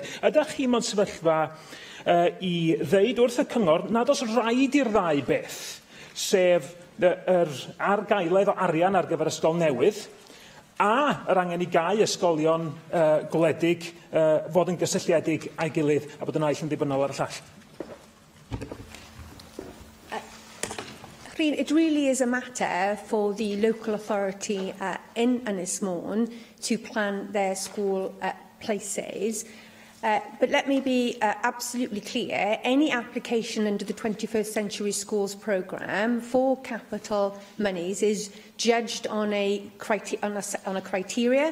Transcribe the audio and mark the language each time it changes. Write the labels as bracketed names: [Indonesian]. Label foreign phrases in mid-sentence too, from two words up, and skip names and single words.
[Welsh] Ydych chi mewn sefyllfa i ddeud wrth y cyngor nad oes rhaid i'r ddau beth, sef yr argaeledd o arian ar gyfer ysgol newydd, a yr angen i gau ysgolion gwledig fod yn gysylltiedig a'i gilydd a bod yn aill yn ddibynnol ar y llall? [English] It really is a matter for the local authority in Ynys Môn to plan their school places. But let me be absolutely clear, any application under the 21st Century Schools programme for capital monies is judged on a criteria.